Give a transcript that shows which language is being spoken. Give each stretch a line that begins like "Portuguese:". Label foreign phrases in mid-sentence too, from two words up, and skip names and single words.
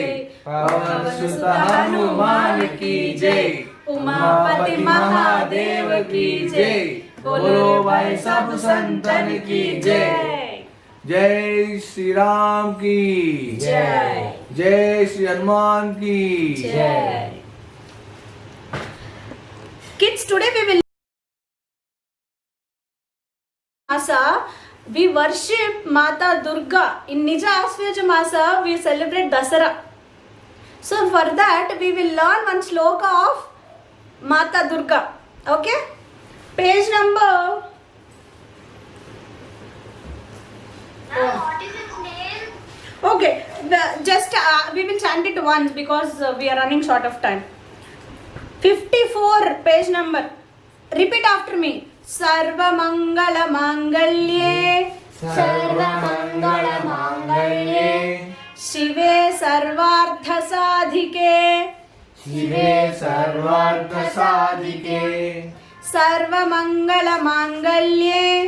Hindi: पवन सुत हनुमान की जय उमापति महादेव की जय बोलो भाई सब संतन की जय जय श्री राम की जय जय श्री हनुमान की
English: जय Kids, today we will Masa, we worship Mata Durga. In
Sanskrit: निज आश्वयुज मास,
English: we celebrate Dasara. So for that, we will learn one sloka of Mata Durga. Okay? Page number. What is its name? Okay, just we will chant it once because we are running short of time. 54 page number. Repeat after me.
Sanskrit: सर्वमङ्गलमाङ्गल्ये सर्वमंगल मांगल्ये शिवे सर्वार्थसाधिके शिवे सर्वार्थ साधिके सर्वमङ्गलमाङ्गल्ये